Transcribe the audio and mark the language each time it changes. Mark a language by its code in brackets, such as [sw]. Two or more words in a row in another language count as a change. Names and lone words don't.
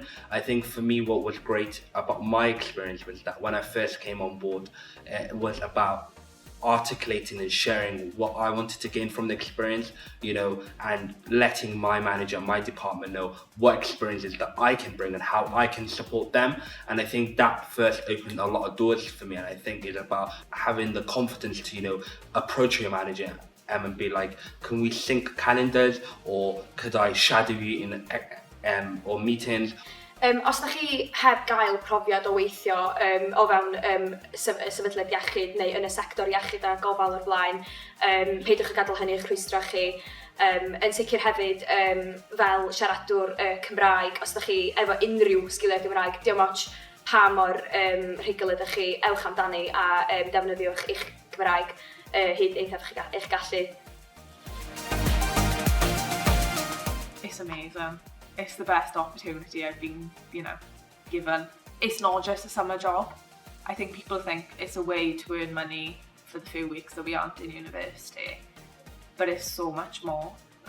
[en] I think for me what was great about my experience was that when I first came on board, it was about articulating and sharing what I wanted to gain from the experience, you know, and letting my manager, my department know what experiences that I can bring and how I can support them. And I think that first opened a lot of doors for me, and I think it's about having the confidence to, you know, approach your manager and be like, can we sync calendars, or could I shadow you in or meetings? [cy] Os ydych chi heb gael profiad o weithio o fewn sefydliad iechyd neu yn y sector iechyd a gofal o'r blaen, peidwch a gadael hynny i'ch rhwystro chi. Yn sicr hefyd, fel siaradwr Cymraeg, os ydych chi efo unrhyw sgiliau Gymraeg, dim ots pa mor rhugl ydych chi, ewch amdani a defnyddiwch eich Gymraeg hyd eithaf eich gallu. [en] It's amazing. It's the best opportunity I've been, you know, given. It's not just a summer job. I think people think it's a way to earn money for the few weeks that we aren't in university, but it's so much more.